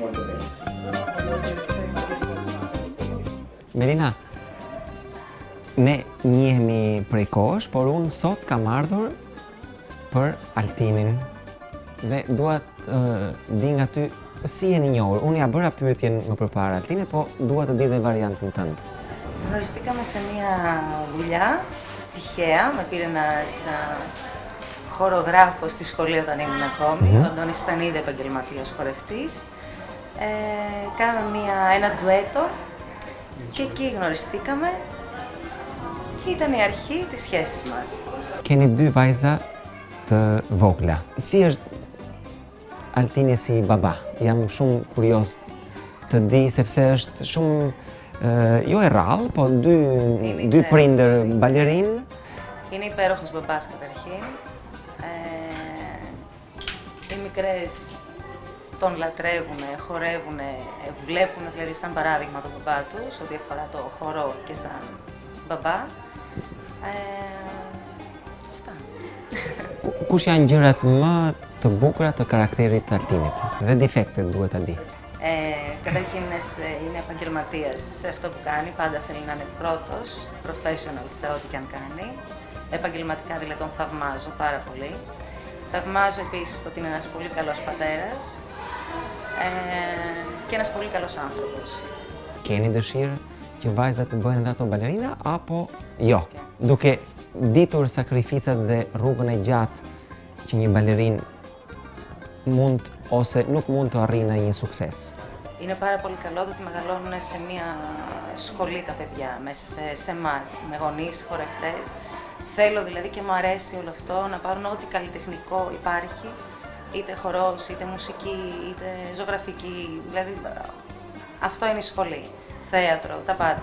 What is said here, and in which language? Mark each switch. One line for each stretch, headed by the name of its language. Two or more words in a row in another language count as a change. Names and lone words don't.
Albanian: Melina, ne njihemi prej kohësh, por unë sot kam ardhur për Altinin dhe dua të di nga ty si jeni njohur. Unë ja bëra pyetjen më përpara Altinit, po dua të di dhe variantën tënde.
Greek: Γνωριστήκαμε σε μια δουλειά τυχαία, με πήρε ένας χορογράφος στη σχολή όταν ήμουν ακόμη, ο Αντώνης ήταν ήδη επαγγελματίας χορευτής. Κάναμε ένα ντουέτο και εκεί γνωριστήκαμε και ήταν η αρχή της σχέσης μας.
Albanian: Keni dy vajza të vogla. Si është Altini si baba? Jam shumë kurioz të di sepse është shumë jo e rrallë, po dy prindër balerinë.
Greek: Είναι υπέροχος μπαμπάς καταρχήν. Οι μικρές τον λατρεύουν, χορεύουν, βλέπουν δηλαδή σαν παράδειγμα τον μπαμπά τους, ό,τι αφορά το χορό και σαν μπαμπά. Αυτά.
Albanian: Kush janë gjërat më të bukura të karakterit të Altinit dhe defektet duhet ta di.
Greek: Καταρχήν είναι επαγγελματίας σε αυτό που κάνει, πάντα θέλει να είναι πρώτος, professional σε ό,τι και αν κάνει. Επαγγελματικά δηλαδή τον θαυμάζω πάρα πολύ. Θαυμάζω επίσης ότι είναι ένας πολύ καλός πατέρας και ένας πολύ καλός άνθρωπος.
Albanian: Keni dëshirë që vajzat të bëhen edhe ato balerina apo jo? Duke ditur sakrificat dhe rrugën e gjatë që një balerin mund ose nuk mund të arrijë në një sukses.
Greek: Είναι πάρα πολύ καλό το ότι μεγαλώνουν σε μια σχολή τα παιδιά, μέσα σε εμάς, με γονείς, χορευτές. Θέλω δηλαδή και μου αρέσει όλο αυτό να πάρουν ό,τι καλλιτεχνικό υπάρχει, είτε χορός, είτε μουσική, είτε ζωγραφική, δηλαδή αυτό είναι η σχολή, θέατρο, τα πάντα.